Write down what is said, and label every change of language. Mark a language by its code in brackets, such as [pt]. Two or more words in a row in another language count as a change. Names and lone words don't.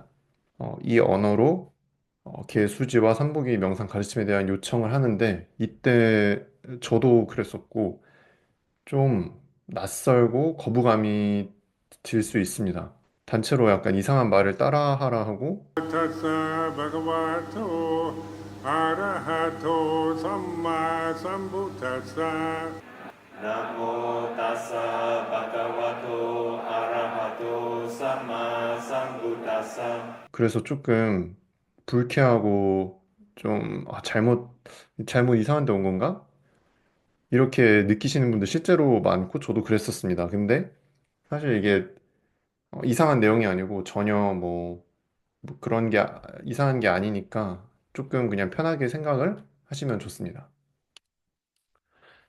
[ko] 이 언어로 개수지와 삼복이 명상 가르침에 대한 요청을 하는데 이때 저도 그랬었고 좀 낯설고 거부감이 들 수 있습니다. 단체로 약간 이상한 말을 따라하라 하고 [pi] tassa bhagavato arahato samma sambuddhassa. Namo tassa bhagavato arahato samma sambuddhassa. [ko] 그래서 조금 불쾌하고 좀 잘못 이상한 데 온 건가? 이렇게 느끼시는 분들 실제로 많고 저도 그랬었습니다. 근데 사실 이게 이상한 내용이 아니고 전혀 뭐 그런 게 이상한 게 아니니까 조금 그냥 편하게 생각을 하시면 좋습니다.